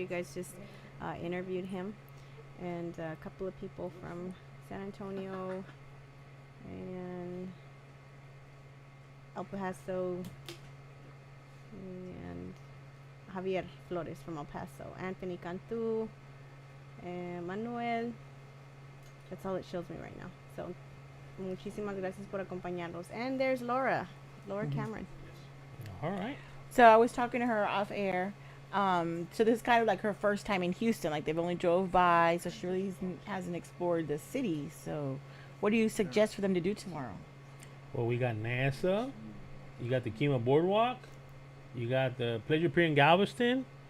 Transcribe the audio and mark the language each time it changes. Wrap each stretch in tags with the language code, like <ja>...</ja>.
<en>You guys just interviewed him, and a couple of people from San Antonio and El Paso, and Javier Flores from El Paso, Anthony Cantu, and Manuel. That's all it shows me right now.</en> <es>So, muchísimas gracias por acompañarnos.</es> <en>And there's Laura Cameron. All right. So I was talking to her off air. So this is kind of like her first time in Houston. Like they've only drove by, so she really hasn't explored the city. So, what do you suggest for them to do tomorrow? Well, we got NASA. You got the Kima Boardwalk. You got the Pleasure Pier in Galveston.</en>